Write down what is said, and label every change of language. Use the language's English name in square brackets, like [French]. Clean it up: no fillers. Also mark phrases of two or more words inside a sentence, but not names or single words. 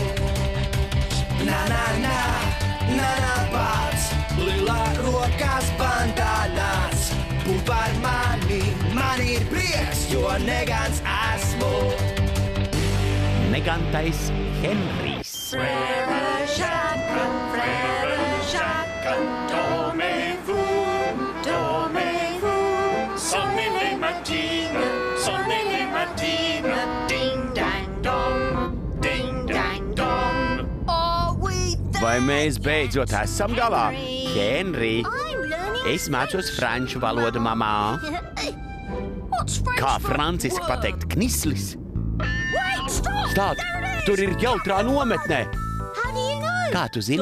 [Latvian] Na, pats, lilā rokās bandānās. Būt par mani, man ir prieks, jo negans esmu. Negantais Henrijs. [French] Frère Jacques, dormez-vous, sonnez les matines, ding dang dong, ding dang dong. [Latvian] Vai mēs beidzot esam galā? Henrij, es mācos franču valodu, mamā. Kā franciski pateikt knislis? Stāt, tur ir jautrā nometnē. Kā tu zini?